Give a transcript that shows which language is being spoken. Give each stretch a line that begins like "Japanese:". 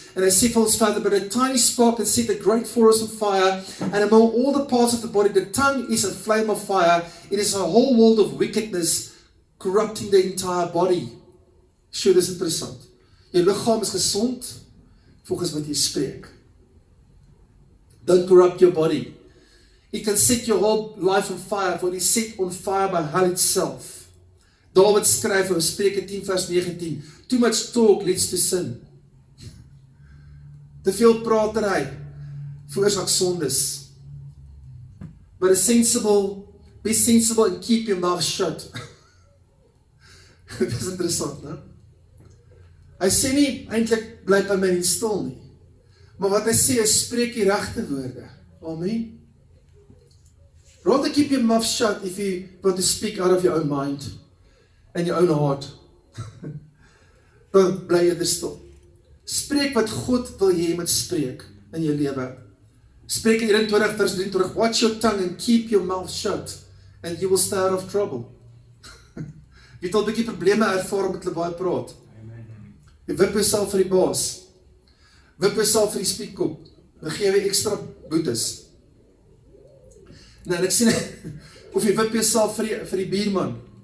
Afrikaans: En hy sê vir ons verder,
English: but a tiny spark can set a great forest on fire, and among all the parts of the body, the tongue is a flame of fire. It is a whole world of wickedness, corrupting the entire body.
Afrikaans: Sure, dis interessant. Jou liggaam is gesond, volgens wat jy spreek.
English: Don't corrupt your body. It can set your whole life on fire, for it is set on fire by hell itself.
Afrikaans: David skryf in Spreuke 10 vers 19,
English: too much talk leads to sin.
Afrikaans: Te veel pratery veroorsaak sondes.
English: But be sensible and keep your mouth shut.
Afrikaans: Dit is interessant, né? Hy sê nie eintlik bly by my en stil nie. Maar wat hy sê is spreek die regte woorde. Amen.
English: Rather keep your mouth shut if you want to speak out of your own mind and your own heart.
Afrikaans: Dan bly jy stil. Spreek wat God wil jy moet spreek in jou lewe. Spreek in 21 vers 23,
English: watch your tongue and keep your mouth shut and you will stay out of trouble.
Afrikaans: Jy het al 'n bietjie probleme ervaar met hulle baie praat. Jy wip jouself vir die baas. Wip jouself vir die spietkop. Dan gee jy ekstra boetes. Nou, ek sien, of jy wip jouself vir die buurman.